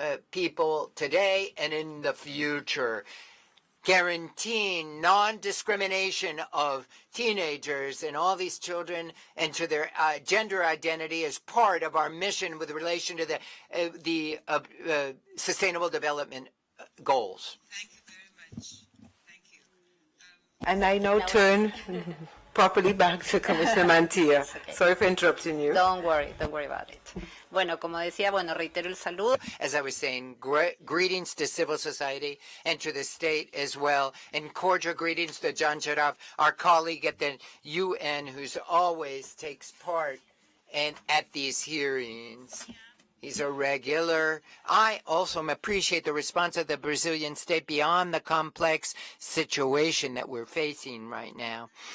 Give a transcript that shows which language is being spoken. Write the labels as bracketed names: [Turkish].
[English] people today and in the future, guaranteeing non-discrimination of teenagers and all these children and to their gender identity as part of our mission with relation to the Sustainable Development Goals. Thank you very much. Thank you. And I now turn properly back to Commissioner Mantilla. Okay. Sorry for interrupting you. Don't worry about it. [Spanish] Bueno, como decía, reitero el saludo. [English] As I was saying, greetings to civil society and to the state as well, and cordial greetings to John Jaraf, our colleague at the UN, who's always takes part at these hearings. He's a regular. I also appreciate the response of the Brazilian state beyond the complex situation that we're facing right now.